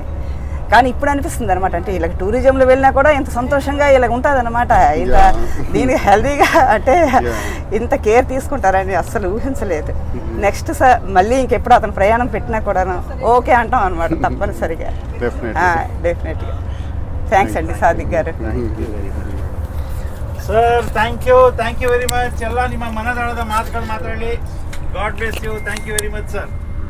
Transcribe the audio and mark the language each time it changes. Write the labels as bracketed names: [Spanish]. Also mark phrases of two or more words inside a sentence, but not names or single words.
[Telugu] కానీ ఇప్పుడు అనిపిస్తుంది అనమాట, అంటే ఇలా టూరిజంలో వెళ్ళినా కూడా ఇంత సంతోషంగా ఇలా ఉంటుంది అనమాట. ఇంత దీనికి హెల్దీగా అంటే ఇంత కేర్ తీసుకుంటారని అస్సలు ఊహించలేదు. నెక్స్ట్ మళ్ళీ ఇంకెప్పుడు అతను ప్రయాణం పెట్టినా కూడాను ఓకే అంటాం అనమాట తప్పనిసరిగా. డెఫినెట్గా థ్యాంక్స్ అండి సాదిక్ గారు. [English] Sir thank you very much. [Kannada] ಎಲ್ಲ ನಿಮ್ಮ ಮನದಾಳದ ಮಾತುಗಳು ಮಾತಾಡಿ. [English] God bless you. thank you very much sir.